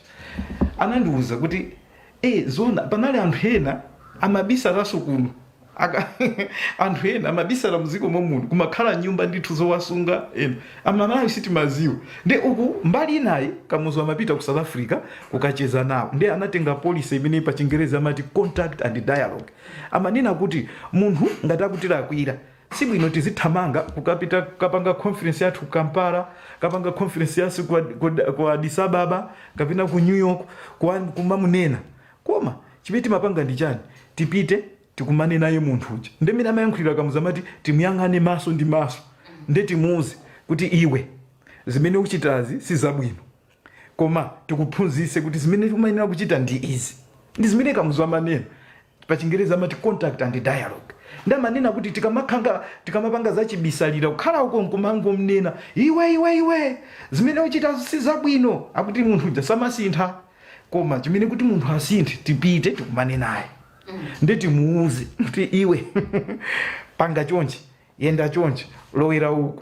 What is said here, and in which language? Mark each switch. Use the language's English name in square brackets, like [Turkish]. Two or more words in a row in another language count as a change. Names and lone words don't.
[Nyanja] Anandiwuza kuti zona panali anthu ena amabisalaso kuno anthu ena amabisala muziko muno kumakhala nyumba ndithu zowasunga ena amamalawi sitimaziwa. Nde uku mbali inayi Kamuzu amapita ku South Africa kukacheza nawo. Nde anatenga policy imene pa Chingereza amati [English] contact and dialogue. [Nyanja] Amanena kuti munthu ngati akutira akwira sibwino tizithamanga kukapita kapanga conference yathu Kampala, kapanga conference yasu ku Addis Ababa, kapena ku New York kumamunena. Koma chimene mapanga ndi chani? Tipite tikumane naye munthu uja. Nde mina amayankhulira Kamuzu amati timuyang'ane maso ndi maso. Nde timuuze kuti iwe zimene ukuchitazi si zabwino. Koma tikuphunzise kuti zimene umayenera kuchita ndi izi. Ndi zimene Kamuzu amanena. Pa Chingereza amati [English] contact and dialogue. [Nyanja] Nde amanena kuti tikamapanga zachibisalira kukhala uko nkumango mnena iwe zimene uchita si zabwino akuti munthu uja samasintha. Koma chimene kuti munthu asinthe tipite tikumane naye. Nde timuuze kuti iwe panga chonchi, yenda chonchi, lowera uku.